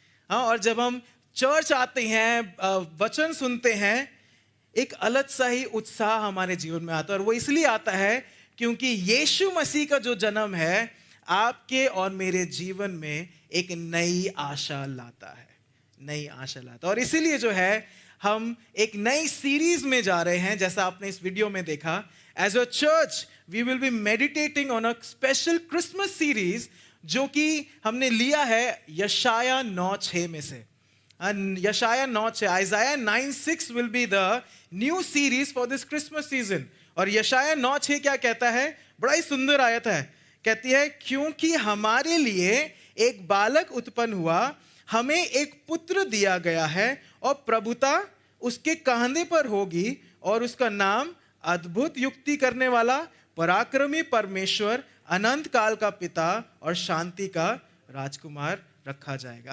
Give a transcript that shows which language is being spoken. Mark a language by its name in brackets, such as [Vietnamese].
[Hindi] हाँ, और जब हम चर्च आते हैं, वचन सुनते हैं, एक अलग सा ही उत्साह हमारे जीवन में आता है। और वो इसलिए आता है क्योंकि यीशु मसीह का जो जन्म है आपके और मेरे जीवन में एक नई आशा लाता है, और इसीलिए जो है हम एक नई सीरीज में जा रहे हैं। जैसा आपने इस वीडियो में देखा, [English] as a church we will be meditating on a special Christmas series, [Hindi] जो कि हमने लिया है यशाया 9:6 में से। [English] यशाया 9:6, Isaiah 9:6 will be the new series for this Christmas season। [Hindi] और यशाया 9:6 क्या कहता है? बड़ा ही सुंदर आयत है। कहती है, क्योंकि हमारे लिए एक बालक उत्पन्न हुआ, हमें एक पुत्र दिया गया है और प्रभुता उसके कंधे पर होगी और उसका नाम अद्भुत युक्ति करने वाला, पराक्रमी परमेश्वर, अनंत काल का पिता और शांति का राजकुमार रखा जाएगा।